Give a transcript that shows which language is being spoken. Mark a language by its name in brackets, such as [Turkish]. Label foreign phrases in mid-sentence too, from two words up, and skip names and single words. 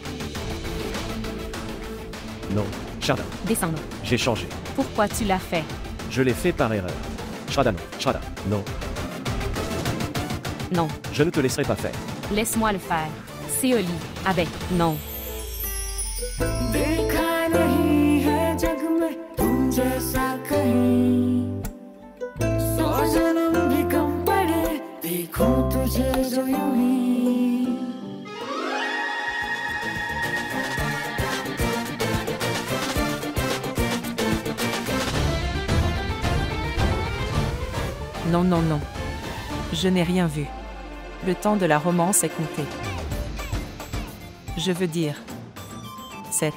[French] Non. Shraddha. Descendre. J'ai changé. Pourquoi tu l'as fait? Je l'ai fait par erreur. Shraddha, non. Shraddha. Non. Non. Je ne te laisserai pas faire. Laisse-moi le faire. C'est Oli. Abek. Non. [Hindi] देखा नहीं है जग में तुम जैसा कहीं 100 जन्म भी कम पड़े देखूं तुझे जो यूं ही [French] Non, non, non. Je n'ai rien vu. Le temps de la romance est compté. Je veux dire... 7.